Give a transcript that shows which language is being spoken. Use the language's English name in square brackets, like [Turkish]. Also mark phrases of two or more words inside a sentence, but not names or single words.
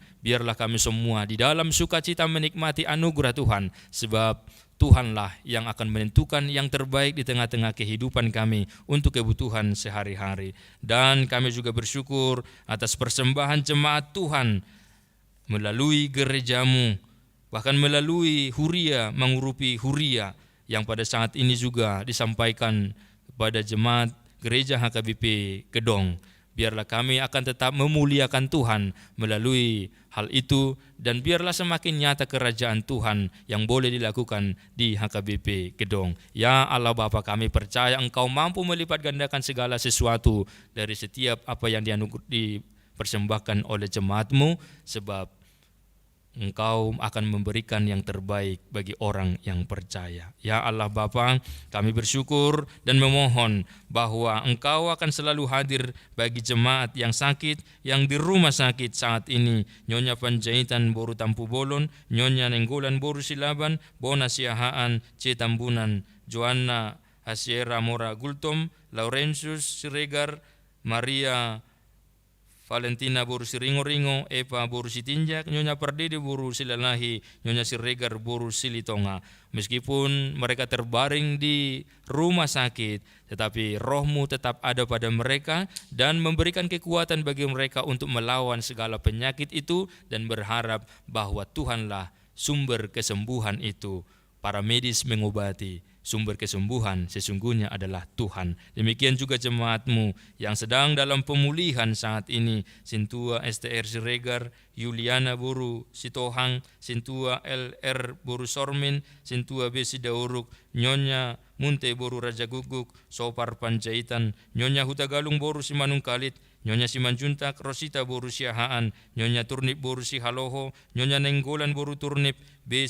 [Indonesian] Biarlah kami semua di dalam sukacita menikmati anugerah Tuhan, sebab Tuhanlah yang akan menentukan yang terbaik di tengah-tengah kehidupan kami untuk kebutuhan sehari-hari. Dan kami juga bersyukur atas persembahan jemaat Tuhan melalui gereja-Mu, bahkan melalui huria, mengurupi huria yang pada saat ini juga disampaikan kepada jemaat gereja HKBP Kedong. Biarlah kami akan tetap memuliakan Tuhan melalui hal itu, dan biarlah semakin nyata kerajaan Tuhan yang boleh dilakukan di HKBP Kedong. Ya Allah Bapa, kami percaya Engkau mampu melipat gandakan segala sesuatu dari setiap apa yang dipersembahkan oleh jemaat-Mu, sebab Engkau akan memberikan yang terbaik bagi orang yang percaya. Ya Allah Bapa, kami bersyukur dan memohon bahwa Engkau akan selalu hadir bagi jemaat yang sakit, yang di rumah sakit saat ini. Nyonya Panjaitan Boru Tampu Bolon, Nyonya Nenggolan Boru Silaban, Bona Siahaan Cetambunan, Joanna Hasiera Mora Gultom, Laurentius Siregar, Maria Valentina Boru Siringo-ringo, Eva Boru Sitinjak, Nyonya Pardede Boru Silalahi, Nyonya Siregar Boru Silitonga. Meskipun mereka terbaring di rumah sakit, tetapi Roh-Mu tetap ada pada mereka dan memberikan kekuatan bagi mereka untuk melawan segala penyakit itu, dan berharap bahwa Tuhanlah sumber kesembuhan itu. Para medis mengobati, sumber kesembuhan sesungguhnya adalah Tuhan. Demikian juga jemaat-Mu yang sedang dalam pemulihan saat ini. Sintua STR Siregar, Yuliana Boru Sitohang, Sintua LR Boru Sormin, Sintua Besi Dauruk, Nyonya Munte Boru Raja Guguk, Sopar Panjaitan, Nyonya Hutagalung Boru Simanung Kalit, Nyonya Simanjuntak Rosita boru Siahaan, Nyonya Turnip boru Sihaloho, Nyonya Nenggolan boru Turnip, B.